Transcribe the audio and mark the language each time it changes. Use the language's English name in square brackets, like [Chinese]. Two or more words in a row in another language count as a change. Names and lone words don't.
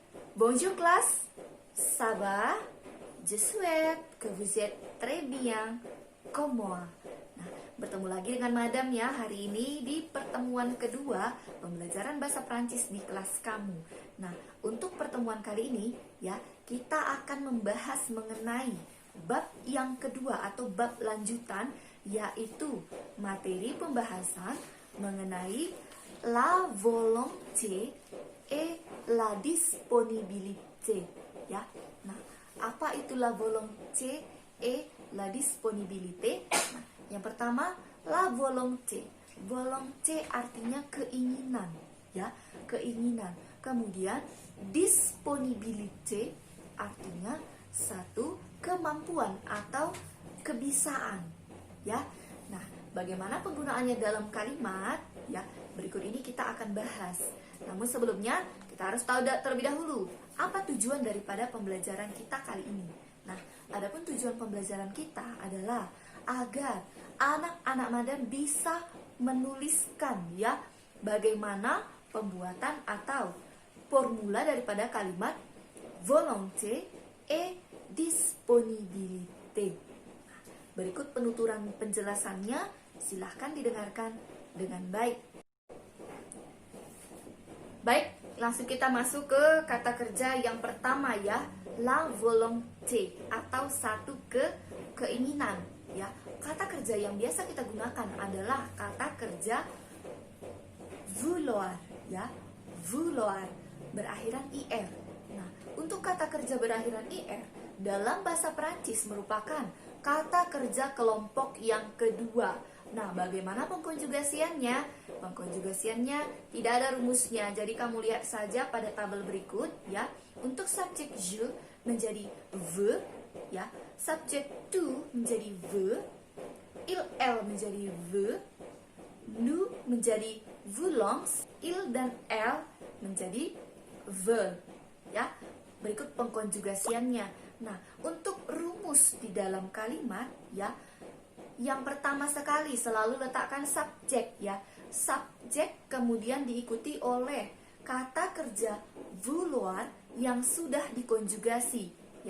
[French] Bonjour classe, ça va? Je souhaite que vous êtes très bien comme moi. [Indonesian] Nah, bertemu lagi dengan Madam ya hari ini di pertemuan kedua pembelajaran bahasa Prancis di kelas kamu. Nah, untuk pertemuan kali ini ya, kita akan membahas mengenai bab yang kedua atau bab lanjutan, yaitu materi pembahasan mengenai [French] la volonté et la disponibilité [Indonesian] ya. Nah, apa itu [French] la volonté et la disponibilité? [Indonesian] Nah, yang pertama, [French] la volonté. [Indonesian] Volonté artinya keinginan ya, keinginan. Kemudian disponibilité artinya satu kemampuan atau kebisaan ya. Nah, bagaimana penggunaannya dalam kalimat ya? Berikut ini kita akan bahas. Namun sebelumnya kita harus tahu terlebih dahulu apa tujuan daripada pembelajaran kita kali ini. Nah, adapun tujuan pembelajaran kita adalah agar anak-anak Madam bisa menuliskan ya bagaimana pembuatan atau formula daripada kalimat [French] volonté et disponibilité. [Indonesian] Nah, berikut penuturan penjelasannya, silahkan didengarkan dengan baik. Baik, langsung kita masuk ke kata kerja yang pertama ya, [French] la volonté [Indonesian] atau satu keinginan ya. Kata kerja yang biasa kita gunakan adalah kata kerja vouloir ya, vouloir berakhiran ir. Nah, untuk kata kerja berakhiran ir dalam bahasa Prancis merupakan kata kerja kelompok yang kedua. Nah, bagaimana pengkonjugasiannya? Pengkonjugasiannya tidak ada rumusnya, jadi kamu lihat saja pada tabel berikut ya. Untuk subjek je menjadi ve ya, subjek tu menjadi ve, il menjadi ve, nous menjadi voulons, il dan elle menjadi ve ya. Berikut pengkonjugasiannya. Nah, untuk rumus di dalam kalimat ya, yang pertama sekali selalu letakkan subjek ya. Subjek kemudian diikuti oleh kata kerja vouloir yang sudah dikonjugasi ya.